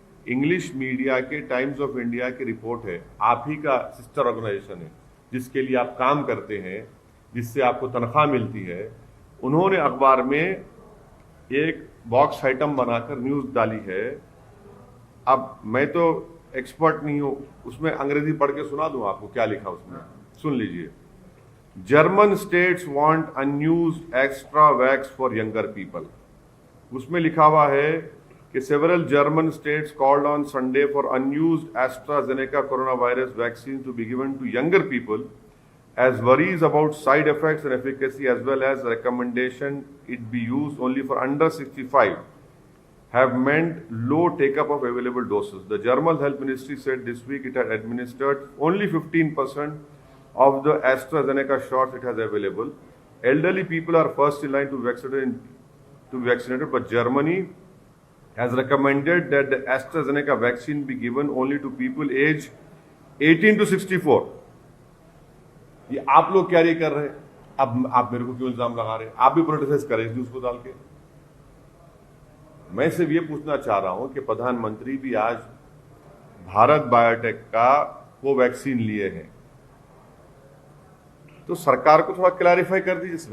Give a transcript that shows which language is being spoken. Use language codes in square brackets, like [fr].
[hi] English media के times of India की report है, आप ही का सिस्टर ऑर्गेनाइजेशन है, जिसके लिए आप काम करते हैं, जिससे आपको तनख्वाह मिलती है, उन्होंने अखबार में एक बॉक्स आइटम बनाकर न्यूज डाली है। अब मैं तो एक्सपर्ट नहीं हूं, उसमें अंग्रेजी पढ़ के सुना दूं आपको क्या लिखा उसमें, सुन लीजिए। [en] German states want unused extra vax for younger people. [hi] उसमें लिखा हुआ है कि [en] Several German states called on Sunday for unused AstraZeneca corona virus vaccine to be given to younger people as worries about side effects and efficacy as well as recommendation it be used only for under 65 have meant low take-up of available doses. The German Health Ministry said this week it had administered only 15% of the AstraZeneca shots it has available. Elderly people are first in line to be vaccinated, but Germany has recommended that the AstraZeneca vaccine be given only to people aged 18 to 64. [hi] ये आप लोग क्या कर रहे हैं? अब आप मेरे को क्यों इल्जाम लगा रहे हैं? आप भी प्रोटेस्ट करें न्यूज को डाल के। मैं सिर्फ ये पूछना चाह रहा हूं कि प्रधानमंत्री भी आज भारत बायोटेक का कोवैक्सीन लिए हैं, तो सरकार को थोड़ा क्लैरिफाई कर दीजिए।